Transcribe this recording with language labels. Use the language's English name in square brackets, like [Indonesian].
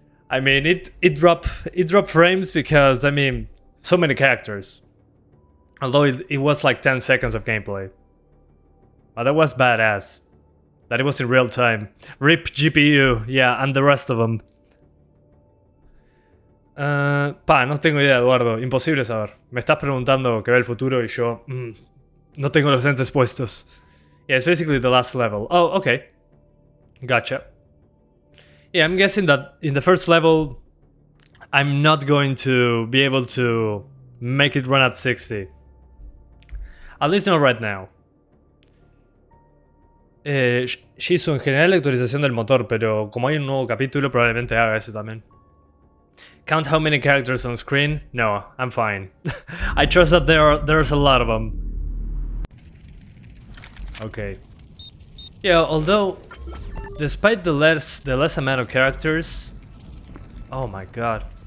[English] I mean, it dropped frames because, I mean, so many characters. Although it was like 10 seconds of gameplay. But that was badass. That it was in real time. RIP GPU, yeah, and the rest of them. [Spanish] No tengo idea, Eduardo. Imposible saber. Me estás preguntando que ve el futuro y yo... no tengo los lentes puestos. [English] Yeah, it's basically the last level. Oh, okay. Gotcha. Yeah, I'm guessing that in the first level, I'm not going to be able to make it run at 60. At least not right now. [Spanish] Shizu, en general la actualización del motor, pero como hay un nuevo capítulo, probablemente haga eso también. [English] Count how many characters on screen? No, I'm fine. I trust that there's a lot of them. Okay. Yeah, although... Despite the less amount of characters, oh my god!